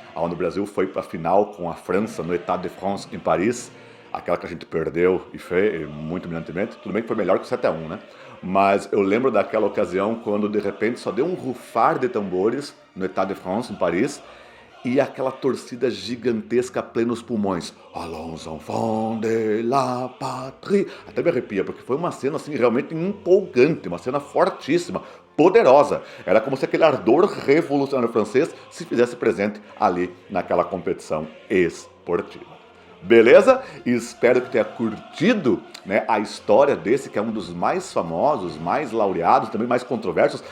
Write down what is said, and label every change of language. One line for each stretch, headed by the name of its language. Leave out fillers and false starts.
Portuguese: Onde o Brasil foi para a final com a França no Stade de France em Paris, aquela que a gente perdeu e foi muito brilhantemente. Tudo bem que foi melhor que o 7-1, né? Mas eu lembro daquela ocasião quando de repente só deu um rufar de tambores no Stade de France em Paris, e aquela torcida gigantesca a plenos pulmões.
French: Allons enfants de la patrie.
Portuguese: Até me arrepia, porque foi uma cena assim realmente empolgante, uma cena fortíssima, poderosa. Era como se aquele ardor revolucionário francês se fizesse presente ali naquela competição esportiva. Beleza? Espero que tenha curtido, né, a história desse, que é um dos mais famosos, mais laureados, também mais controversos.